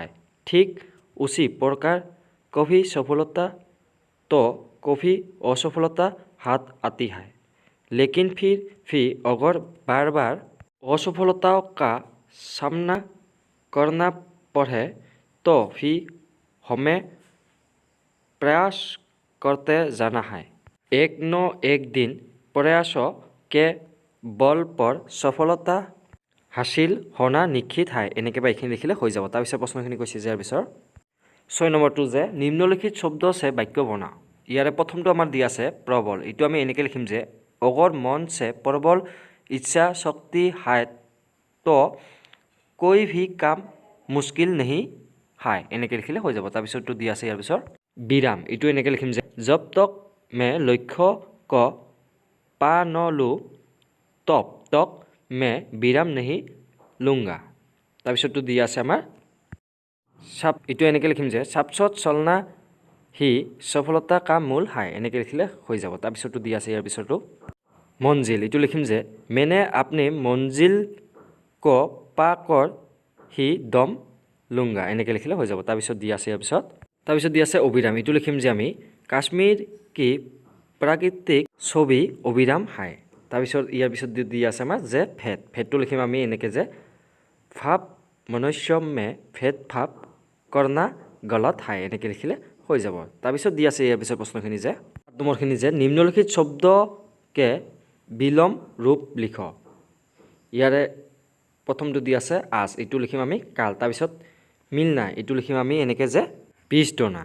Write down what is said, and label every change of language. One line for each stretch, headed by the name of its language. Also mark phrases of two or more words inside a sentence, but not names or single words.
Hindi: ठीक उसी प्रकार कभी सफलता तो कभी असफलता हाथ आती है, लेकिन फिर भी अगर बार बार असफलताओं का सामना करना पड़े तो भी हमें प्रयास करते जाना है। एक न एक दिन प्रयासों के बल पर सफलता हासिल होना निश्चित है।
Assamese: এনেকৈ বা এইখিনি লিখিলে হৈ যাব। তাৰপিছত প্ৰশ্নখিনি কৈছে যে ইয়াৰ পিছৰ 6 নম্বৰটো যে নিম্নলিখিত শব্দ আছে বাক্য বনাও। ইয়াৰে প্ৰথমটো আমাৰ দিয়া আছে প্ৰবল। এইটো আমি এনেকৈ লিখিম যে
Hindi: अगर मन से प्रबल इच्छा शक्ति है तो कोई भी काम मुश्किल नहीं है।
Assamese: এনেকৈ লিখিলে হৈ যাব। তাৰপিছতটো দিয়া আছে ইয়াৰ পিছৰ विराम। এইটো এনেকৈ লিখিম যে
Hindi: जब तक मैं लक्ष्य को पा न लूँ तब तक मैं विराम नहीं लूँगा।
Assamese: তাৰপিছতটো দিয়া আছে আমাৰ साप। এইটো এনেকৈ লিখিম যে
Hindi: सापसत चलना ही सफलता का मूल है।
Assamese: এনেকৈ লিখিলে হৈ যাব। তাৰপিছতটো দিয়া আছে ইয়াৰ পিছৰটো मंजिल। এইটো লিখিম যে
Hindi: मैंने अपनी मंजिल को पा कर ही दम लूँगा।
Assamese: এনেকৈ লিখিলে হৈ যাব। তাৰপিছত দিয়া আছে ইয়াৰ তাৰপিছত দিয়া আছে অবিৰাম। এইটো লিখিম যে আমি
Hindi: कश्मीर की प्राकृतिक छवि अविराम है।
Assamese: তাৰপিছত ইয়াৰ পিছত দিয়া আছে আমাৰ যে भेद। भेदটো লিখিম আমি এনেকৈ যে
Hindi: भाव मनुष्य में भेदभाव करना गलत है।
Assamese: এনেকৈ লিখিলে হৈ যাব। তাৰপিছত দিয়া আছে ইয়াৰ পিছৰ প্ৰশ্নখিনি যে নম্বৰখিনি যে নিম্নলিখিত শব্দকে বিলম্ব ৰূপ লিখ। ইয়াৰে প্ৰথমটো দিয়া আছে আজ। এইটো লিখিম আমি কাল। তাৰপিছত মিলনা। এইটো লিখিম আমি এনেকৈ যে পিছদিনা।